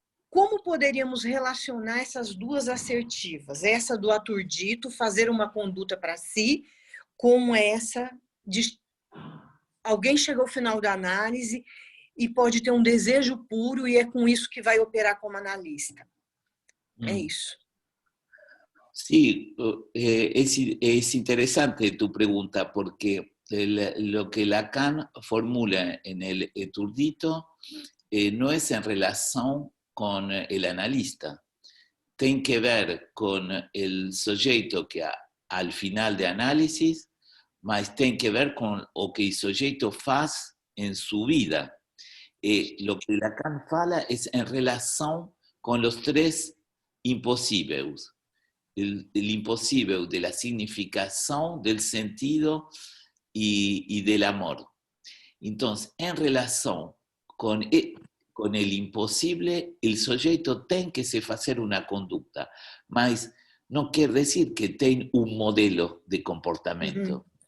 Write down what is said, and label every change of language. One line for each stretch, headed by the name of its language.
Portuguese: Como poderíamos relacionar essas duas assertivas? Essa do Aturdito, fazer uma conduta para si, com essa de alguém chegou ao final da análise e pode ter um desejo puro e é com isso que vai operar como analista. É isso.
Spanish: Sí, es interesante tu pregunta porque lo que Lacan formula en el Aturdito no es en relación con el analista. Tiene que ver con el sujeto que al final de análisis,
Portuguese: mas tem que ver com o que o sujeito faz em sua vida.
Spanish: Lo que
Portuguese: Lacan fala é em relação com os três impossíveis.
Spanish: El imposible de la significación, del sentido y del amor. Entonces, en relación con el imposible, el sujeto tiene que se hacer una conducta, mas no quiere decir que tiene un modelo de comportamiento.